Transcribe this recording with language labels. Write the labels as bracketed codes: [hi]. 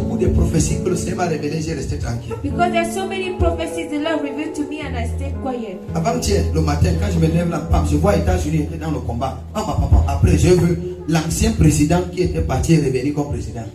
[fr] beaucoup de prophéties que le Seigneur m'a révélées, j'ai resté tranquille. [en] Because there's so many prophecies the Lord revealed to me and I stayed quiet. [fr] Avant-hier, le matin, quand je me lève là, je vois États-Unis dans le combat. Après, j'ai vu l'ancien président qui était parti et revenu comme président.